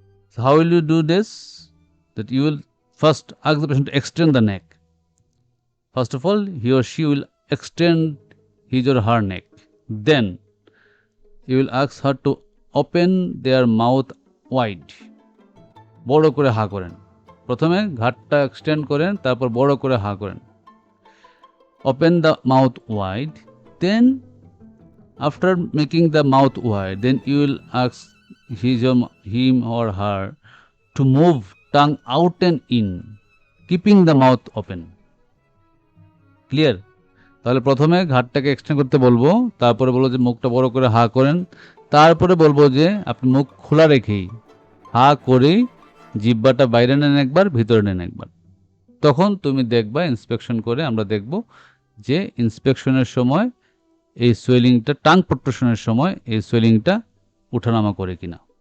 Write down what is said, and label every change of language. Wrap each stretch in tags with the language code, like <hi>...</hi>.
<en>So how will you do this? That you will first ask the patient to extend the neck. First of all, he or she will extend his or her neck. Then you will ask her to open their mouth wide.</en> <bn>বড় করে হা করেন। প্রথমে ঘাটটা extend করেন, তারপর বড় করে হা করেন।</bn> <en>Open the mouth wide. Then after making the mouth wide, then you will ask him or her to move tongue out and in, keeping the mouth open. Clear?</en> <bn>তাহলে প্রথমে ঘাটটাকে এক্সটেন্ড করতে বলবো, তারপরে বলবো যে মুখটা বড় করে হা করেন, তারপরে বলবো যে আপনি মুখ খোলা রেখেই হা করেই জিহ্বাটা বাইরে নেন একবার, ভিতরে নেন একবার। তখন তুমি দেখবা ইন্সপেকশন করে, আমরা দেখব যে ইন্সপেকশনের সময় এই সোয়েলিংটা, টাং প্রট্রুশনের সময় এই সোয়েলিংটা উঠানামা করে কিনা।</bn>